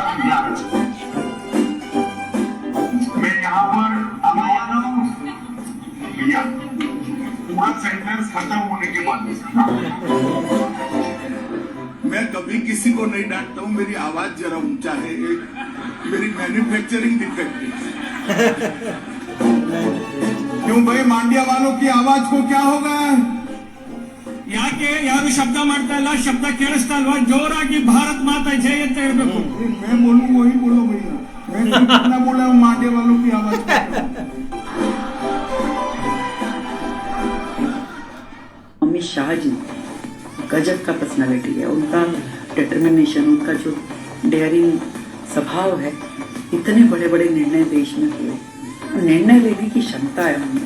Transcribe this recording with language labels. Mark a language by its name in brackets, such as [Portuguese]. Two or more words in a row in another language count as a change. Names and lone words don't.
[Hindi] मैं यहाँ पर आया हूँ भैया, पूरा सेंटेंस खत्म होने के बाद। मैं कभी किसी को नहीं डांटता हूँ, मेरी आवाज जरा ऊंचा है, मेरी [English] manufacturing defect [Hindi] है। क्यों भाई, मांडिया वालों की आवाज को क्या होगा? [Kannada] ಯಾಕೆ ಯಾರು ಶಬ್ದ ಮಾಡ್ತಾ ಇಲ್ಲ, ಶಬ್ದ ಕೇಳಿಸ್ತಾ ಇಲ್ವಾ? ಜೋರಾಗಿ [Hindi] भारत माता जय [Kannada] ಅಂತ ಹೇಳ್ಬೇಕು. [Hindi] मैं बोलूँ वही बोलो भैया, मैं कितना बोला हूँ मांडिया वालों की आवाज को। अमित शाह जी गजब का पर्सनालिटी है। उनका डिटर्मिनेशन, उनका जो डेयरिंग स्वभाव है, इतने बड़े बड़े निर्णय देश में हुए, निर्णय लेने की क्षमता है उनमें।